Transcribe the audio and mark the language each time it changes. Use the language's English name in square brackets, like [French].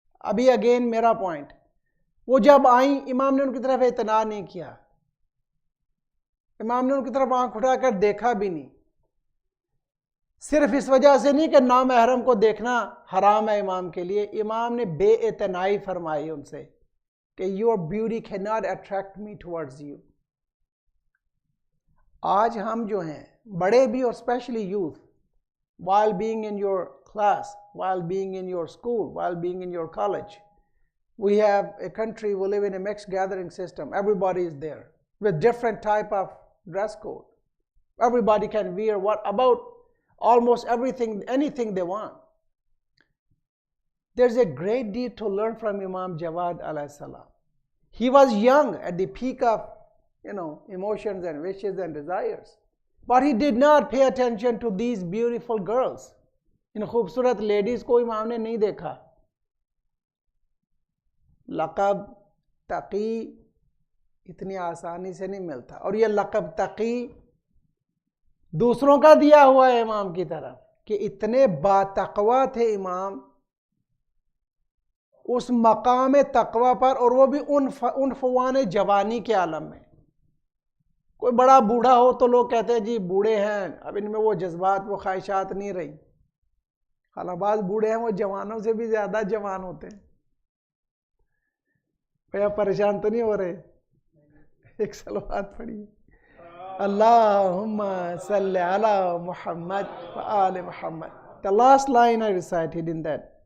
[Urdu] ابھی اگین میرا پوائنٹ، وہ جب آئیں امام نے ان کی طرف اعتنا نہیں کیا، امام نے ان کی طرف آنکھ اٹھا کر دیکھا بھی نہیں. صرف اس وجہ سے نہیں کہ نامحرم کو دیکھنا حرام ہے امام کے لیے، امام نے بے اعتنائی فرمائی ان سے کہ [English] your beauty cannot attract me towards you. [Urdu] آج ہم جو ہیں بڑے بھی اور [English] especially youth, while being in your class, while being in your school, while being in your college, we have a country, we live in a mixed gathering system. Everybody is there with different type of dress code. Everybody can wear about almost everything, anything they want. There's a great deal to learn from Imam Jawad alayhi salam. He was young at the peak of, emotions and wishes and desires. But he did not pay attention to these beautiful girls. [Urdu] ان خوبصورت ladies کو امام نے نہیں دیکھا. لقب تقی اتنی آسانی سے نہیں ملتا، اور یہ لقب تقی دوسروں کا دیا ہوا ہے امام کی طرف کہ اتنے باتقوی تھے امام اس مقام تقوی پر، اور وہ بھی عنفوان جوانی کے عالم میں. کوئی بڑا بوڑھا ہو تو لوگ کہتے ہیں جی بوڑھے ہیں، اب ان میں وہ جذبات وہ خواہشات نہیں رہی. حالانکہ بعض بوڑھے ہیں وہ جوانوں سے بھی زیادہ جوان ہوتے ہیں. بھیا پریشان تو نہیں ہو رہے؟ ایک صلوات پڑھیے، [Arabic] اللہم صلی علی محمد وآل محمد. [English] The last line I recited in that.